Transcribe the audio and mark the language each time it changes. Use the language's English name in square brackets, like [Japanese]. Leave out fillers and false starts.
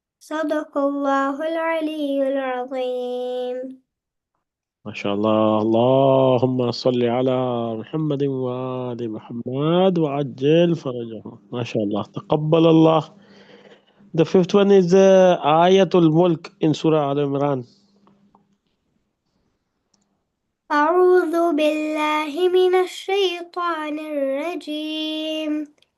[Arabic] صدق الله العلي العظيم. ما شاء الله. اللهم صل على محمد وآل محمد وعجل فرجهم. ما شاء الله، تقبل الله. [English] The fifth one is Ayatul Mulk in Surah Al Imran. [Arabic] أعوذ بالله من الشيطان الرجيم.